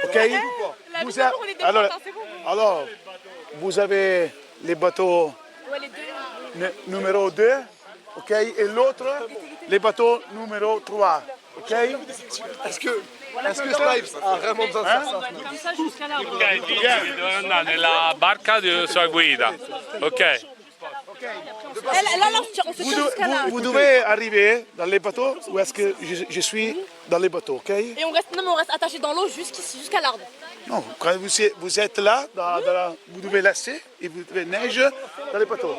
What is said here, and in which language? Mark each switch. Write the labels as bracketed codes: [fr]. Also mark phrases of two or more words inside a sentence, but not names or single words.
[fr] Alors, vous avez les bateaux numéro 2, ok? Et l'autre, les bateaux numéro 3, ok? Est-ce que Snipes a vraiment besoin de faire ça? Comme ça jusqu'à l'arbre. [it] Ok, dove andare nella barca di sua guida. [fr] Ok. Vous devez arriver dans les bateaux ou est-ce que je suis dans les bateaux, ok? Et on reste attaché dans l'eau jusqu'à l'arbre. Non, quand vous êtes là, vous devez laisser et vous devez nager dans les bateaux.